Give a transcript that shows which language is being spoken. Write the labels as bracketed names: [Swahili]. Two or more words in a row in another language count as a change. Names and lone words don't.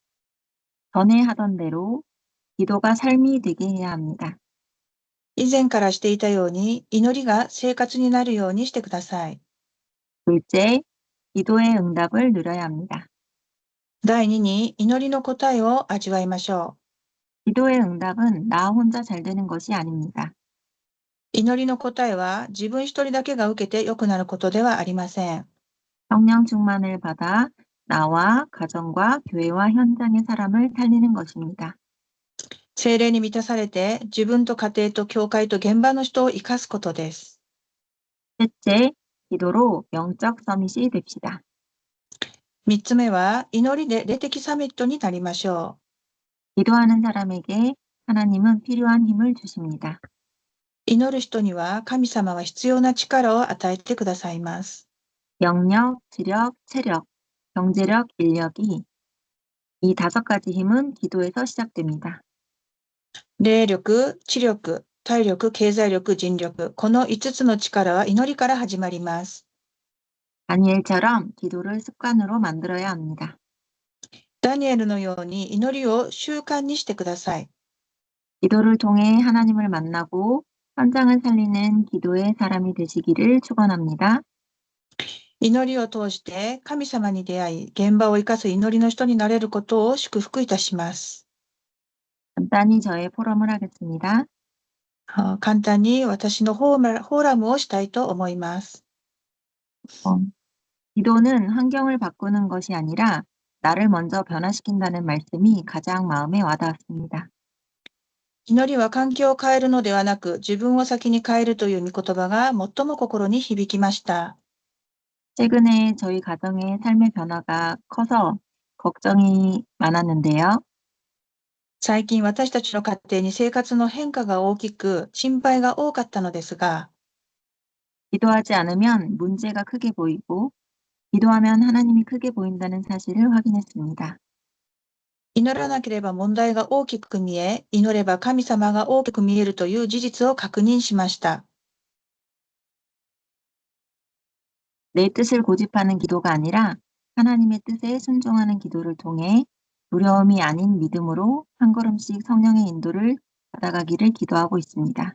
[Korean] 전에 하던 대로 기도가 삶이 되게 해야 합니다. [Japanese] 以前からしていたように祈りが生活になるようにしてください。 [Korean] 둘째, 기도의 응답을 누려야 합니다. [Japanese] 第2に、祈りの答えを味わいましょ [Korean] 기도의 응답은 나 혼자 잘 되는 것이 아닙니다. [Japanese] う。祈りの答えは自分一人だけが受けて良くなることではありません。 [Korean] 성령 충만을 받아 나와 가정과 교회와 현장의 사람을 살리는 것입니다. [Japanese] 聖霊に満たされて、自分と家庭と教会と現場の人を生かすことです。 [Korean] 셋째, 기도로 영적 서밋이 됩시다. [Japanese] 3 つ目は、祈りで霊的サミットになりましょ [Korean] 기도하는 사람에게 하나님은 필요한 힘을 주십니다. [Japanese] う。祈る人には神様は必要な力を与えてくださいます。 [Korean] 영력, 지력, 체력, 경제력, 인력이 이 5가지 힘은 기도에서 시작됩니다. [Japanese] 霊力、知力、体力、経済力、人力。この5つの力は祈りから始まります。 [Korean] 다니엘처럼 기도를 습관으로 만들어야 합니다. [Japanese] ダニエルのように祈りを習慣にしてください。 [Korean] 기도를 통해 하나님을 만나고 현장을 살리는 기도의 사람이 되시기를 축원합니다. [Japanese] 祈りを通して神様に出会い、現場を生かす祈りの人になれることを祝福いたします。 [Korean] 간단히 저의 포럼을 하겠습니다. [Japanese] 簡単に私のフォーラムをしたいと思います。 [Korean] 기도는 환경을 바꾸는 것이 아니라 나를 먼저 변화시킨다는 말씀이 가장 마음에 와닿았습니다. [Japanese] 祈りは環境を変えるのではなく、自分を先に変えるという御言葉が最も心に響きました。 [Korean] 최근에 저희 가정의 삶의 변화가 커서 걱정이 많았는데요. [Japanese] 最近私たちの家庭に生活の変化が大きく、心配が多かったのですが、 [Korean] 기도하지 않으면 문제가 크게 보이고 기도하면 하나님이 크게 보인다는 사실을 확인했습니다. [Japanese] 祈らなければ問題が大きく見え、祈れば神様が大きく見えるという事実を確認しました。 [Korean] 내 뜻을 고집하는 기도가 아니라 하나님의 뜻에 순종하는 기도를 통해 두려움이 아닌 믿음으로 한 걸음씩 성령의 인도를 받아가기를 기도하고 있습니다.